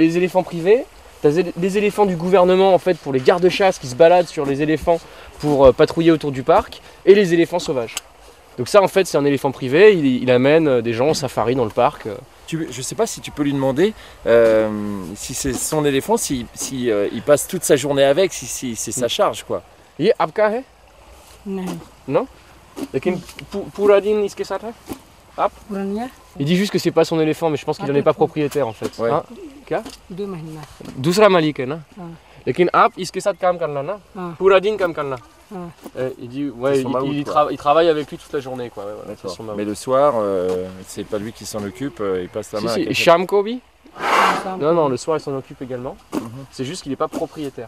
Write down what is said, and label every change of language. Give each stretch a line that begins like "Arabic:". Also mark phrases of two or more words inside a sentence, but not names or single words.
French: Tu as les éléphants privés, T'as des éléphants du gouvernement en fait pour les gardes-chasse qui se baladent sur les éléphants pour patrouiller autour du parc, et les éléphants sauvages. Donc ça en fait c'est un éléphant privé, il amène des gens en safari dans le parc. Je sais pas si tu peux lui demander si c'est son éléphant, il passe toute sa journée avec, si c'est sa charge quoi.
Hindi: ये आपका है? नहीं
French: Non?
Hindi: लेकिन पूरा दिन इसके साथ है? पुरानिया
French: Il dit juste que c'est pas son éléphant, mais je pense qu'il n'en est pas propriétaire en fait. Ouais. Hein?
Hindi: क्या? 2 महीना दूसरा मालिक है ना? हाँ। लेकिन आप इसके साथ काम करना ना? हाँ। पूरा दिन काम करना. हाँ।
French: Il dit ouais, C'est son maout, il quoi. il travaille avec lui toute la journée quoi. Ouais, voilà, c'est son maout. Mais le soir, c'est pas lui qui s'en occupe, il passe la main. Si, à si. quelqu'un.
Hindi: शाम को भी? शाम
French: Non, non, le soir il s'en occupe également. C'est juste qu'il n'est pas propriétaire.